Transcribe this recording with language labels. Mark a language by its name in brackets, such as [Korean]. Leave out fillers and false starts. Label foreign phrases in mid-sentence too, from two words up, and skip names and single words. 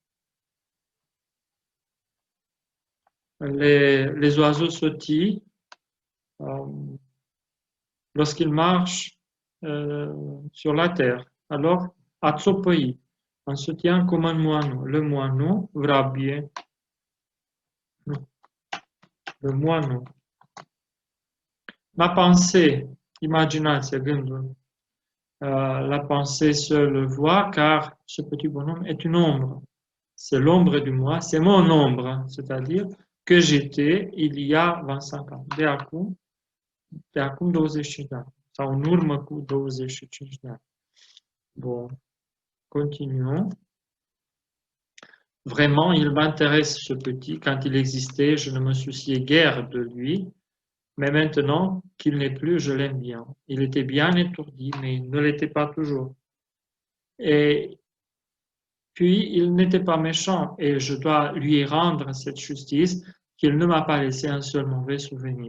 [French] Les oiseaux sautillent lorsqu'ils marchent sur la terre. Alors, [Romanian] a țopăi, [French] on se tient comme un moineau. Le moineau, vrabie. Le moineau. Ma pensée, [Romanian] imaginația, gândul. [French] La pensée seule voit, car ce petit bonhomme est une ombre. C'est l'ombre du moi, c'est mon ombre, c'est-à-dire que j'étais il y a 25 ans. [Romanian] De acum 25 de ani. Sau în urmă cu 25 de ani. [French] Bon, continuons. Vraiment, il m'intéresse ce petit. Quand il existait, je ne me souciais guère de lui. Mais maintenant qu'il n'est plus, je l'aime bien. Il était bien étourdi, mais il ne l'était pas toujours. Et puis, il n'était pas méchant, et je dois lui rendre cette justice qu'il ne m'a pas laissé un seul mauvais souvenir.